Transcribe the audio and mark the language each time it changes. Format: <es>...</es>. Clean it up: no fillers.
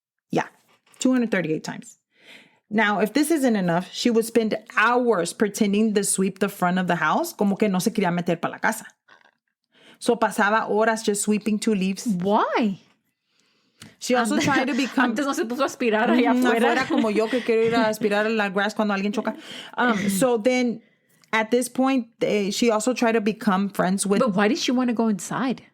<en>Yeah, 238 times. Now, if this isn't enough, she would spend hours pretending to sweep the front of the house,</en> <es>como que no se quería meter para la casa.</es> <en>So</en> <es>pasaba horas</es> <en>just sweeping 2 leaves. Why? She also tried to become...</en> <es>Antes no se puso a aspirar allá afuera. Como yo que quiero ir a aspirar la grass cuando alguien choca.</es> <en>So then, at this point, she also tried to become friends with... But why did she want to go inside?</en>